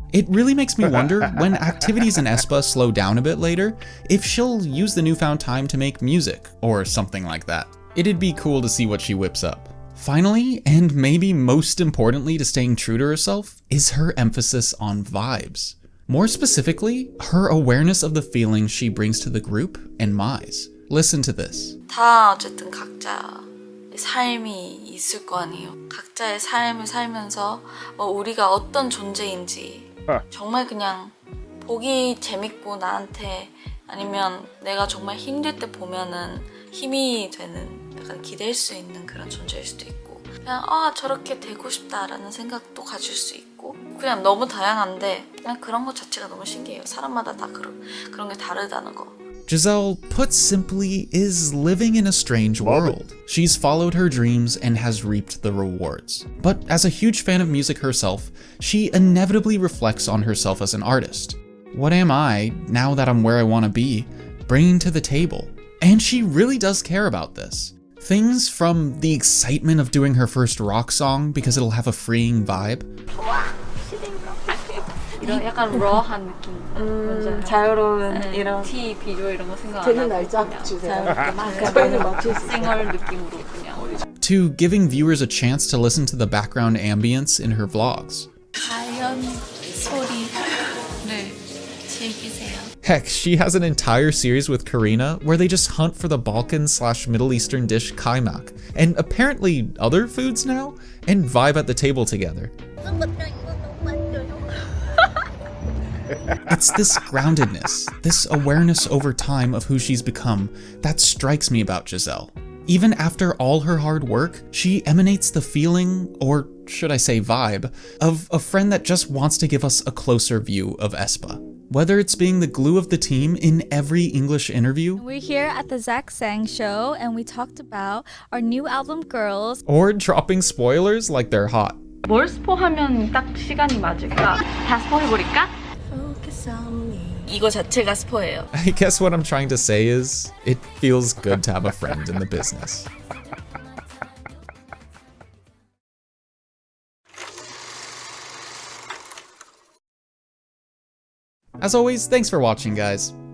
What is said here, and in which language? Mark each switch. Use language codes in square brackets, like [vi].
[en] It really makes me wonder, when activities in AESPA slow down a bit later, if she'll use the newfound time to make music or something like that. It'd be cool to see what she whips up. Finally, and maybe most importantly to staying true to herself, is her emphasis on vibes. More specifically, her awareness of the feelings she brings to the group and Mize. Listen to this. [ko] 다 어쨌든 각자의 삶이 있을 거 아니에요. 각자의 삶을 살면서 우리가 어떤 존재인지 정말 그냥 보기 재밌고 나한테 아니면 내가 정말 힘들 때 보면은 힘이 되는 약간 기댈 수 있는 그런 존재일 수도 있고 그냥 저렇게 되고 싶다라는 생각도 가질 수 있고 그냥 너무 다양한데 그냥 그런 것 자체가 너무 신기해요. 사람마다 다 그런 게 다르다는 거. [en] Giselle, put simply, is living in a strange world. She's followed her dreams and has reaped the rewards. But as a huge fan of music herself, she inevitably reflects on herself as an artist. What am I, now that I'm where I want to be, bringing to the table? And she really does care about this. Things from the excitement of doing her first rock song because it'll have a freeing vibe, [ko] 이런 약간 러한 느낌. 자유로운 이런 티 비주얼 이런 거 생각 안 하고 날짜 주세요. 저희는 생얼 느낌으로 그냥. [en] to giving viewers a chance to listen to the background ambience in her vlogs. [ko] 자연 소리를 즐기세요. [en] Heck, she has an entire series with Karina where they just hunt for the Balkan/Middle Eastern dish kaimak, and apparently other foods now, and vibe at the table together. It's this groundedness, this awareness over time of who she's become that strikes me about Giselle. Even after all her hard work, she emanates the feeling, or should I say vibe, of a friend that just wants to give us a closer view of AESPA. Whether it's being the glue of the team in every English interview, We're here at the Zach Sang show and we talked about our new album Girls. or dropping spoilers like they're hot. [ko] 뭘 스포하면 딱 시간이 맞을까? 다 스포해버릴까? 이거 자체가 스포예요. [en] I guess what I'm trying to say is, it feels good to have a friend in the business. As always, thanks for watching, guys.